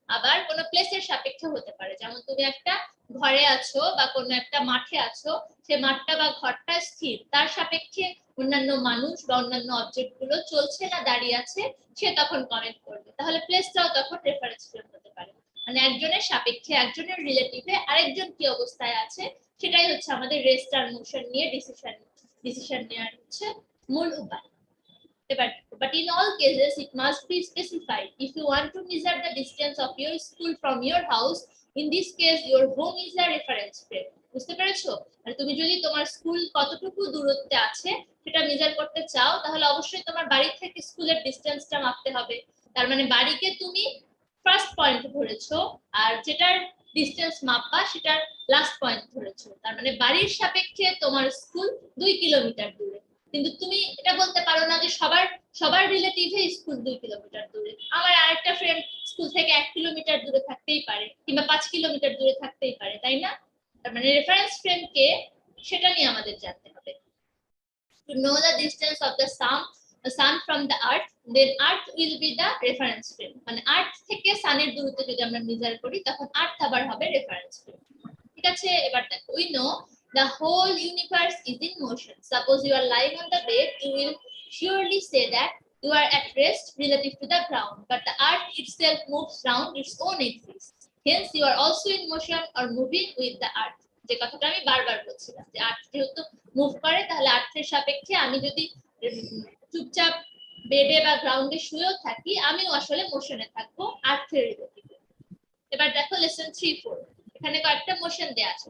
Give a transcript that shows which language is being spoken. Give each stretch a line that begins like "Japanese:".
Bangla: আবার কোনো প্লেসের সাপেক্ষে হতে পারে, যেমন তুমি একটা ঘরে আছো বা কোনো একটা মাঠে আছো, সে মাঠটা বা ঘরটা স্থির, তার সাপেক্ষে অন্যান্য মানুষ বা অন্যান্য অবজেক্ট গুলো চলছে না দাঁড়িয়ে আছে, সে তখন কমেন্ট করবে, তাহলে প্লেসটাও তখন রেফারেন্স ফ্রেম হতে পারে। মানে একজনের সাপেক্ষে একজনের রিলেটিভে আরেকজন কি অবস্থায় আছে সেটাই হচ্ছে আমাদের রেস্ট আর মোশন নিয়ে ডিসিশন নেওয়ার হচ্ছে মূল উপায়।
English: But in all cases, it must be specified. If you want to measure the distance of your school from your house, in this case, your home is a reference frame.
Bangla: বুঝতে পেরেছো? আর তুমি যদি তোমার school কতটুকু দূরত্বে আছে সেটা measure করতে চাও, তাহলে অবশ্যই তোমার বাড়ি থেকে স্কুলের ডিসটেন্সটা মাপতে হবে। তার মানে বাড়িকে তুমি ফার্স্ট পয়েন্ট ধরেছো, আর যেটার ডিসটেন্স মাপবা সেটার লাস্ট পয়েন্ট ধরেছো। তার মানে বাড়ির সাপেক্ষে তোমার স্কুল 2 কিলোমিটার দূরে। কিন্তু তুমি এটা বলতে পারো না যে সবার রিলেটিভে স্কুল 2 কিলোমিটার দূরে, আমার আরেকটা ফ্রেন্ড স্কুল থেকে 1 কিলোমিটার দূরে থাকতেই পারে, কিংবা 5 কিলোমিটার দূরে থাকতেই পারে, তাই না? তার মানে রেফারেন্স ফ্রেম কে সেটা নিয়ে আমাদের জানতে হবে।
English: To know the distance of the sun from the earth, then earth will be the reference frame.
Bangla: মানে আর্থ থেকে সানের দূরত্ব যদি আমরা মেজার করি তখন আর্থ আবার হবে রেফারেন্স ফ্রেম। ঠিক আছে, এবার দেখো,
English: we know the whole universe is in motion. Suppose you are lying on the bed, you will surely say that you are at rest relative to the ground, but the earth itself moves round its own axis. Hence, you are also in motion or moving with the earth.
Bangla: যে কথাটা আমি বারবার বলছিলাম যে আর্থ যেহেতু move করে, তাহলে আর্থের সাপেক্ষে আমি যদি চুপচাপ বেডে বা গ্রাউন্ডে শুয়েও থাকি, আমিও আসলে মোশনে থাকবো আর্থের রিলেটিভে। এবার দেখো লেসন 3-4, এখানে কয়েকটা মোশন দেয়া আছে।